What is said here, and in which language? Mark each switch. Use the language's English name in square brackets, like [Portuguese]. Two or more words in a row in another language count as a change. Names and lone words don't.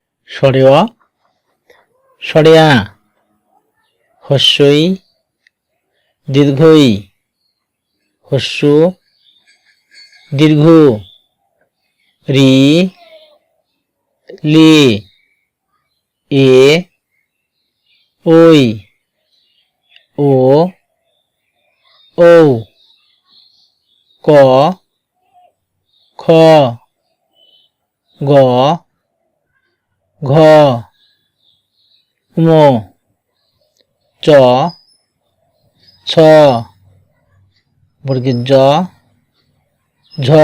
[Bangla] স্বরে অ, স্বরে আ, হস্যই দীর্ঘই, হস্য দীর্ঘ, রি লি, এ ওই, ও ঔ, ক খ, গ ঘ, ঙ, চ ছ, বর্গের জ, ঝ,